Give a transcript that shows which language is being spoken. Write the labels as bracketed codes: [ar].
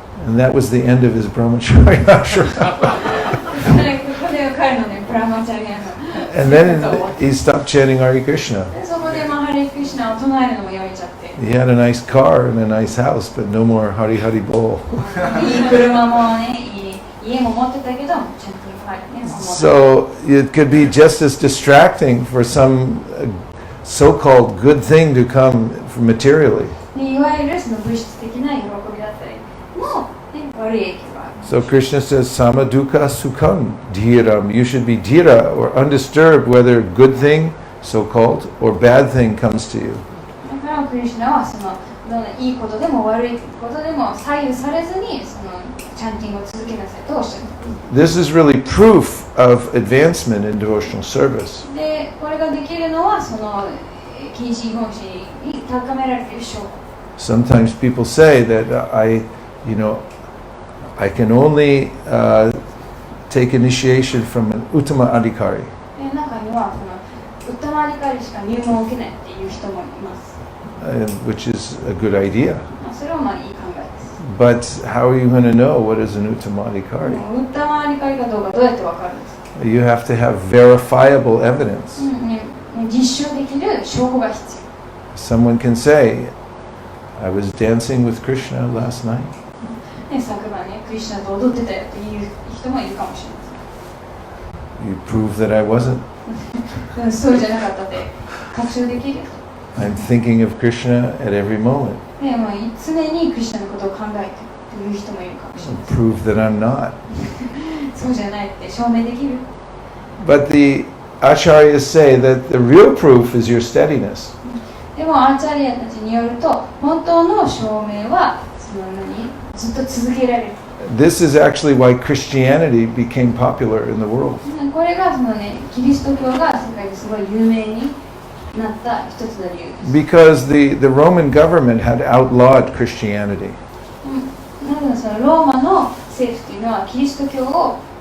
[en] And that was the end of his brahmacharya ashram. [ja] ここで彼のねブラマチャリアの [en] And then he stopped chanting Hare Krishna. [ja] でそこでハレクリシュナを唱えるのもやめちゃって。 [en] He had a nice car and a nice house, but no more Hari Hari Bol. [ja] いい車もね、いい家も持ってたけど、ちゃんとね、 [en] So it could be just as distracting for some so-called good thing to come materially. [ja] いわゆるその物質的な喜びだったりも、ね、悪い影響がある。 [en] So Krishna says, [sa] Sama dukkha sukham dhiram. [en] You should be dhira or undisturbed whether good thing, so-called, or bad thing comes to you. [ja] だからクリシュナはそのどんないいことでも悪いことでも左右されずにそのチャンティングを続けなさいとおっしゃる。 [en] This is really proof of advancement in devotional service. [ja] で、これができるのはその近親奉仕に高められている証拠。 [en] Sometimes people say that I can only take initiation from an uttama adhikari. [ja] で、中にはそのウッタマリカリしか入門を受けないっていう人もいます。 [en] Which is a good idea. [ja] それはいい考えです。 [en] But how are you going to know what is an uttamadikari? [ja] ウッタマリカリかどうかどうやってわかるんですか？ [en] You have to have verifiable evidence. [ja] 実証できる証拠が必要。 [en] Someone can say, I was dancing with Krishna last night. [ja] 昨晩ね、クリシュナと踊ってたよっていう人もいるかもしれま [en] You prove that I wasn't. [ja] せん。そうじゃなかったって確証できる。 [en] I'm thinking of Krishna at every moment. [ja] でも常にクリシュナのことを考えてという人もいるかもしれません。 [en] Prove that I'm not. [ja] そうじゃないって証明できる。 [en] But the acharyas say that the real proof is your steadiness. [ja] でもアーチャリアたちによると本当の証明はそのずっと続けられる。 [en] This is actually why Christianity became popular in the world. [ja] これがそのね、キリスト教が世界ですごい有名になった一つの理由です。 [en] Because the Roman government had outlawed Christianity. [ja] なのでそのローマの政府というのはキリスト教を